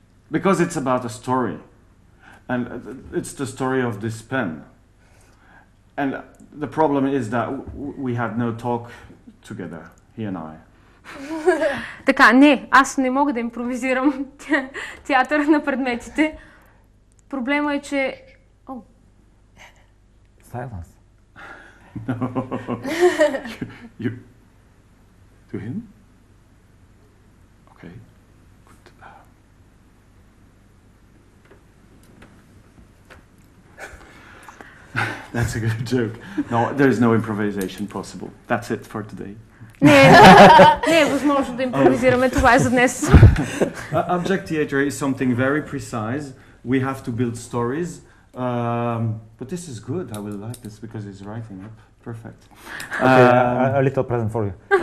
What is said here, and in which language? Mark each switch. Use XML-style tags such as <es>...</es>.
<en>Because it's about a story. And it's the story of this pen. And the problem is that we had no talk together, he and I.</en> <bg>Така, не, аз не мога да импровизирам театър на предметите. Проблема е, че...</bg> <en>Silence. No. You to him? Okay. Good. That's a good joke. No, there is no improvisation possible. That's it for today.</en> <bg>Не е възможно да импровизираме, това е за днес.</bg> <en>Object theater is something very precise. We have to build stories. But this is good. I will like this because it's writing up. Perfect. Okay, a little present for you.</en>